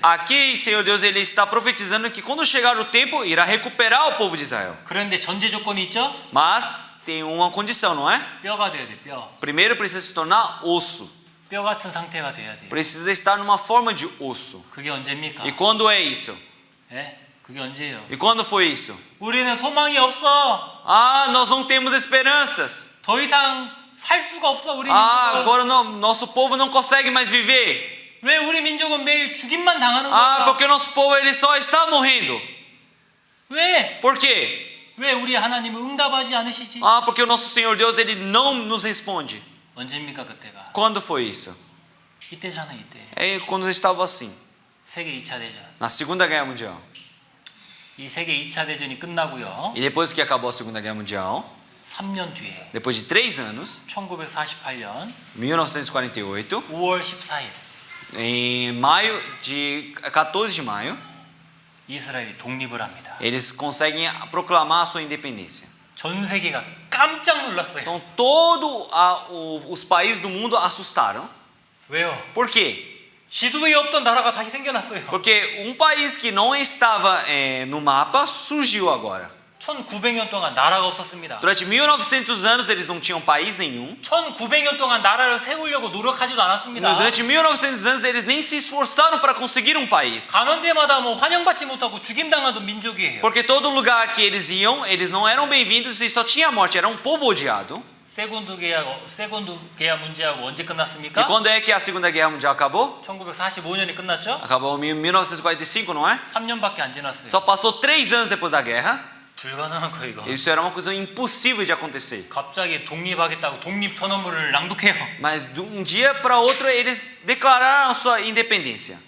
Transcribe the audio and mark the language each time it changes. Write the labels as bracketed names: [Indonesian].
[Portuguese] Aqui, Senhor Deus, ele está profetizando que quando chegar o tempo irá recuperar o povo de Israel. [Korean] 그런데 전제 조건이 있죠? [Portuguese] Mas tem uma condição, não é? [Korean] 뼈가 돼야 돼, 뼈. [Portuguese] Primeiro precisa se tornar osso. [Korean] 뼈 같은 상태가 돼야 돼요. [Portuguese] Precisa estar numa forma de osso. [Korean] 그게 언제입니까? [Portuguese] E quando é isso? [Korean] 예? 그게 언제예요? [Portuguese] E quando foi isso? [Korean] 우리는 소망이 없어. [Portuguese] Ah, nós não temos esperanças. [Korean] 더 이상 살 수가 없어, 우리 Ah, 민족은. [Portuguese] agora nosso povo não consegue mais viver. [Korean] 왜 우리 민족은 매일 죽임만 당하는 Ah, 거야? [Portuguese] porque nosso povo ele só está morrendo. [Korean] 왜? [Portuguese] Por quê? [Korean] 왜 우리 하나님을 응답하지 않으시지? [Portuguese] Ah, porque o nosso Senhor Deus ele não nos responde. [Korean] 언제입니까 그때가? [Portuguese] Quando foi isso? [Korean] 이때잖아, 이때. [Portuguese] É quando estava assim, [Korean] 세계 2차 대전. [Portuguese] na Segunda Guerra Mundial. [Korean] 이 세계 2차 대전이 끝나고요. [Portuguese] E depois que acabou a Segunda Guerra Mundial, [Korean] 3년 뒤에 [Portuguese] depois de 3 anos, [Korean] 1948년 [Portuguese] 1948, [Korean] 5월 14일 [Portuguese] em maio de 14 de maio, [Korean] 이스라엘이 독립을 합니다. [Portuguese] eles conseguem proclamar a sua independência. [Korean] 전 세계가 깜짝 놀랐어요. [Portuguese] Então todos os países do mundo assustaram. [Korean] 왜요? [Portuguese] Por quê? [Korean] 지도에 없던 나라가 다시 생겨났어요. [Portuguese] Porque um país que não estava no mapa surgiu agora. [Korean] 1900년 동안 나라가 없었습니다. [Portuguese] Durante 1900 anos eles não tinham país nenhum. [Korean] 1900년 동안 나라를 세우려고 노력하지도 않았습니다. [Portuguese] Durante 1900 anos eles nem se esforçaram para conseguir um país. [Korean] 가는 데마다 뭐 환영받지 못하고 죽임당하던 민족이에요. [Portuguese] Porque todo lugar que eles iam, eles não eram bem-vindos e só tinha morte, era um povo odiado. [Korean] 세군도 계약 문제하고 언제 끝났습니까? [Portuguese] E quando é que a Segunda Guerra Mundial acabou? [Korean] 1945년에 끝났죠? [Portuguese] Acabou em 1945, não é? [Korean] 3년밖에 안 지났어요. [Portuguese] Só passou 3 anos depois da guerra. [Korean] 불가능한 거 이거. [Portuguese] Isso era uma coisa impossível de acontecer. [Korean] 갑자기 독립하겠다고 독립 선언문을 낭독해요. [Portuguese] Mas de um dia para outro eles declararam a sua independência.